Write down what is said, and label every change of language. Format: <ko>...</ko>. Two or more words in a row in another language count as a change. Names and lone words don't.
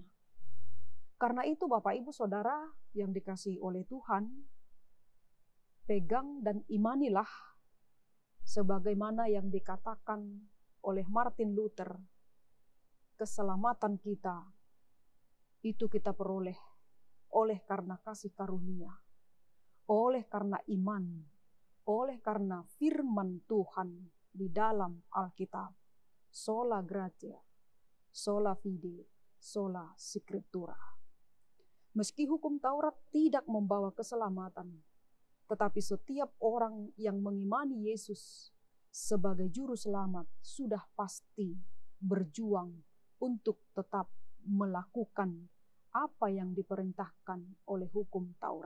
<id>Karena itu Bapak Ibu Saudara yang dikasihi oleh Tuhan, pegang dan imanilah sebagaimana yang dikatakan oleh Martin Luther, keselamatan kita itu kita peroleh oleh karena kasih karunia, oleh karena iman, oleh karena firman Tuhan di dalam Alkitab.</id> <la>Sola gratia, sola fide, sola scriptura.</la> <id>Meski hukum Taurat tidak membawa keselamatan, tetapi setiap orang yang mengimani Yesus sebagai juru selamat sudah pasti berjuang untuk tetap melakukan apa yang diperintahkan oleh hukum Taurat.</id>